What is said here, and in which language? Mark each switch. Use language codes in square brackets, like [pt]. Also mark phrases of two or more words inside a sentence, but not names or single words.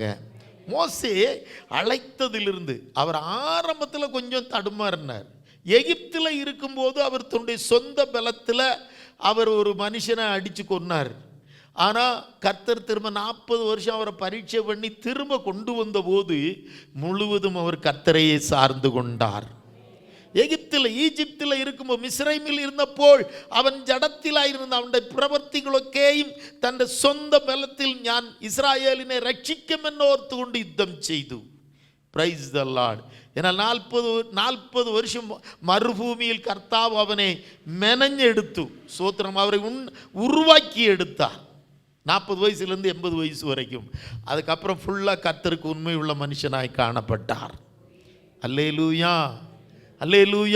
[ta] மோசே அழைத்ததிலிருந்து அவர் ஆரம்பத்தில் கொஞ்சம் தடுமாறினார். எகிப்தில் இருக்கும்போது அவர் தன்னுடைய சொந்த பலத்தில் அவர் ஒரு மனுஷனை அடித்து கொன்னார். ஆனால் கர்த்தர் திரும்ப 40 வருஷம் அவரை பரீட்சை பண்ணி திரும்ப கொண்டு வந்த போது முழுவதும் அவர் கர்த்தரையே சார்ந்து கொண்டார். [ml] ഈജിപ്തിൽ [ta] இருக்குമ്പോൾ [ml] മിസ്രൈമിൽ ഇരുന്നപ്പോൾ അവൻ ജഡത്തിലായിരുന്ന അവൻ്റെ പ്രവൃത്തികളൊക്കെയും തൻ്റെ സ്വന്തം ബലത്തിൽ ഞാൻ ഇസ്രായേലിനെ രക്ഷിക്കുമെന്നോർത്തുകൊണ്ട് യുദ്ധം ചെയ്തു. [en] Praise the Lord. [ta] ஏன்னா 40 வருஷம் மறுபூமியில் கர்த்தாവ് அவனை மெனஞ்செடுத்து சோத்திரம் அவரை உருவாக்கி எடுத்தார். 40 வயசுலேருந்து 80 வயசு வரைக்கும். அதுக்கப்புறம் ஃபுல்லாக கர்த்தருக்கு உண்மை உள்ள மனுஷனாய் காணப்பட்டார். அல்லேலூயா, அல்லேலூயா.